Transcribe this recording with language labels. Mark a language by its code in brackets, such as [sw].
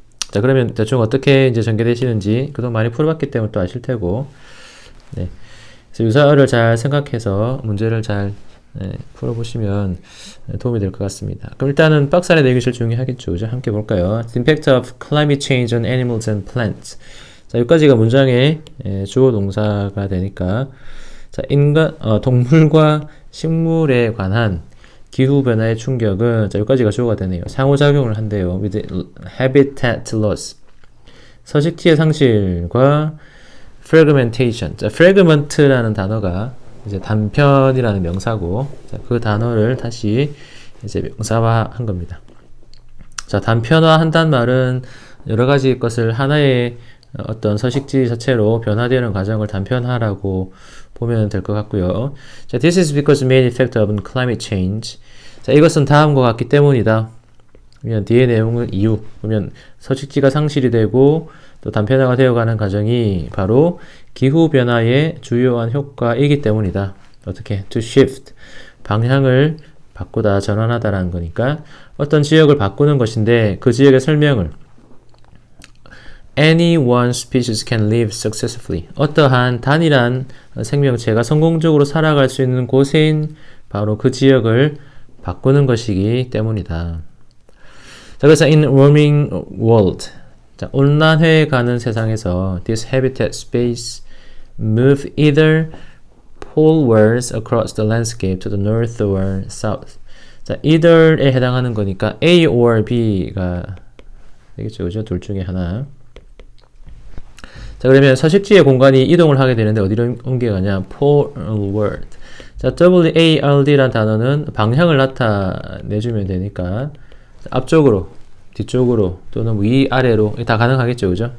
[ko] 자, 그러면 대충 어떻게 이제 전개되시는지 그동안 많이 풀어봤기 때문에 또 아실 테고, 네. 그래서 유사어를 잘 생각해서 문제를 잘 풀어보시면 도움이 될 것 같습니다. 그럼 일단은 박스 안에 내용이 제일 중요하겠죠. 그죠? 함께 볼까요? [en] The impact of climate change on animals and plants. [ko] 자, 여기까지가 문장의 주어 동사가 되니까, 자, 동물과 식물에 관한 기후변화의 충격은, 자, 여기까지가 주어가 되네요. 상호작용을 한대요. [en] with habitat loss. [ko] 서식지의 상실과 fragmentation. 자, fragment라는 단어가 이제 단편이라는 명사고, 자, 그 단어를 다시 이제 명사화한 겁니다. 자, 단편화한단 말은 여러 가지 것을 하나의 어떤 서식지 자체로 변화되는 과정을 단편화라고 보면 될 것 같고요. [en] 자, this is because main effect of climate change. [ko] 자, 이것은 다음과 같기 때문이다. 그러면 뒤의 내용을 이유, 그러면 서식지가 상실이 되고 또 단편화가 되어가는 과정이 바로 기후변화의 주요한 효과이기 때문이다. 어떻게? [en] to shift. [ko] 방향을 바꾸다, 전환하다라는 거니까 어떤 지역을 바꾸는 것인데, 그 지역의 설명을 [en] Any one species can live successfully. [ko] 어떠한 단일한 생명체가 성공적으로 살아갈 수 있는 곳인 바로 그 지역을 바꾸는 것이기 때문이다. [en] 자, [ko] 그래서 [en] in warming world. 자, [ko] 온난화해 가는 세상에서 [en] this habitat space move either polewards across the landscape to the north or south. [ko] 자, either에 해당하는 거니까 A or B가 되겠죠. 그죠? 둘 중에 하나. 자, 그러면 서식지의 공간이 이동을 하게 되는데 어디로 옮겨가냐? [en] poleward. [ko] 자, WARD라는 단어는 방향을 나타내주면 되니까 앞쪽으로, 뒤쪽으로 또는 위아래로 다 가능하겠죠. 그죠?